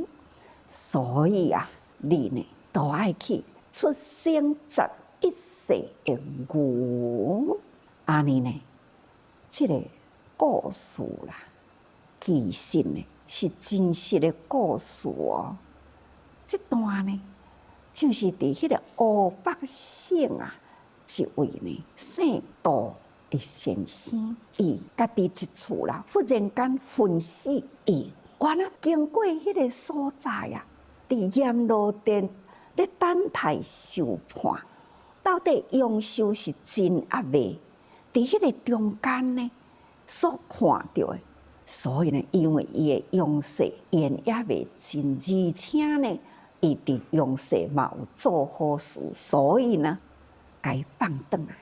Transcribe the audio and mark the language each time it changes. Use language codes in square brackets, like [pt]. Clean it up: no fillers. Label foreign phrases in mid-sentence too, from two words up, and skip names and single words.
[nan] 所以啊，你呢，都爱去出生11世的牛，安尼呢，这个。故事啦，其实呢是真实的故事哦。这段呢，就是伫迄个湖北省啊，一位呢姓杜的先生，伊家己一厝啦，忽然间昏死，伊原来经过迄个所在啊，伫阎罗殿咧等待受判，到底阳寿是真啊未？伫迄个中间呢，所看到的，所以呢，因为伊的阳世缘也未尽，而且呢，伊伫阳世嘛有做好事，所以呢，该放转来。